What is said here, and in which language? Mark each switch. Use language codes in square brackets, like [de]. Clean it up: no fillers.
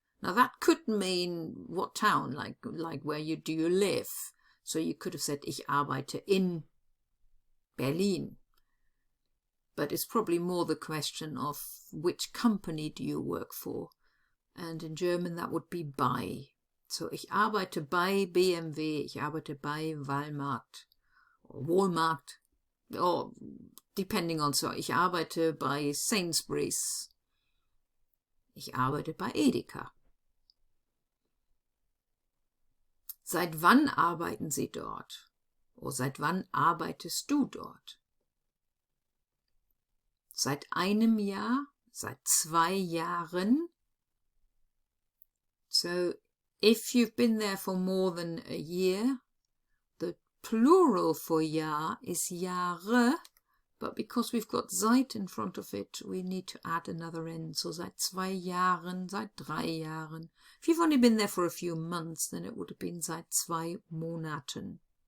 [en] Now that could mean what town, like where do you live? So you could have said, [de] ich arbeite in Berlin. [en] But it's probably more the question of which company do you work for? And in German that would be bei. [de] So ich arbeite bei BMW, ich arbeite bei Walmart, [en] or Walmart, or depending on, [de] so ich arbeite bei Sainsbury's, ich arbeite bei Edeka. Seit wann arbeiten Sie dort? Oder seit wann arbeitest du dort? Seit einem Jahr, seit 2 Jahren. [en] So if you've been there for more than a year, the plural for Jahr is Jahre, but because we've got seit in front of it, we need to add another N. [de] So seit 2 Jahren, seit 3 Jahren. [en] If you've only been there for a few months, then it would have been [de] seit 2 Monaten.